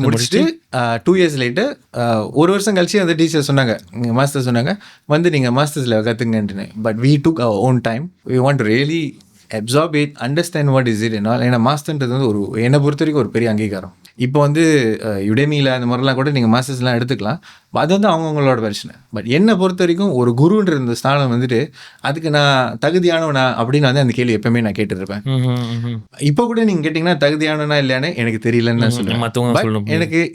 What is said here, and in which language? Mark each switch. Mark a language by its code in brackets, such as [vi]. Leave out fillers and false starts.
[ta] முடிச்சுட்டு [en] 2 years later, [ta] ஒரு வருஷம் கழிச்சு அந்த டீச்சர் சொன்னாங்க, மாஸ்டர் சொன்னாங்க வந்து நீங்கள் மாஸ்டர்ஸில் கற்றுங்கன்ட்டுன்னு. [en] But we took our own time, we want to really absorb it, understand what is it and all. [ta] ஏன்னா மாஸ்டர்ன்றது வந்து என்னை பொறுத்த வரைக்கும் ஒரு பெரிய அங்கீகாரம். இப்போ வந்து யுடேமியில் அந்த மாதிரிலாம் கூட நீங்கள் மாஸ்டர்ஸ்லாம் எடுத்துக்கலாம், அது வந்து அவங்கவுங்களோட பிரச்சனை. பட் என்னை பொறுத்த வரைக்கும் ஒரு குருன்ற இந்த ஸ்தானம் வந்துட்டு அதுக்கு நான் தகுதியானவனா அப்படின்னு வந்து அந்த கேள்வி எப்பவுமே நான் கேட்டுருப்பேன். இப்போ கூட நீங்கள் கேட்டிங்கன்னா தகுதியானவனா இல்லையானு எனக்கு தெரியலன்னு நான் சொல்லுவேன்.